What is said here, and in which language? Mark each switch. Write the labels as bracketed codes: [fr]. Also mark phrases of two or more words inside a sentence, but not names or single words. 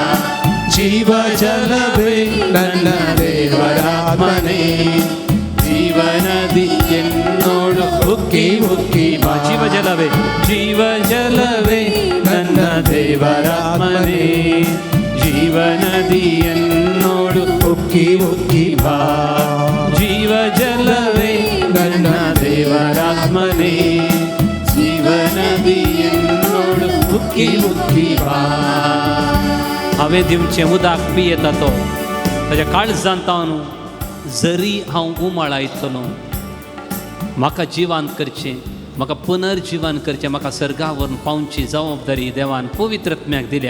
[kn] ಜೀವಜಲವೇ ನನ್ನ ದೇವರಾತ್ಮನೇ, ಜೀವನದಿ ಎನ್ನೋಳು ಉಕ್ಕಿ ಉಕ್ಕಿ ಬಾ. ಜೀವಜಲವೇ ಜೀವಜಲವೇ ನನ್ನ ದೇವರಾತ್ಮನೇ, ಜೀವನದಿ ಎನ್ನೋಳು ಉಕ್ಕಿ ಉಕ್ಕಿ ಬಾ. ಜೀವಜಲವೇ ನನ್ನ ದೇವರಾತ್ಮನೇ, ಜೀವನದಿ ಎನ್ನೊಳು ಉಕ್ಕಿ ಉಕ್ಕಿ ಬಾ. [kok] हांवें दिवचें उदक पियेता तो ताच्या काळजांत न्हू, जरी हांव उमाळायतलो, म्हाका जिवांत करचें, म्हाका पुनर्जिवन करचें, म्हाका सर्गा व्हरून पावची जबाबदारी देवान पवित्रत्म्याक दिल्या.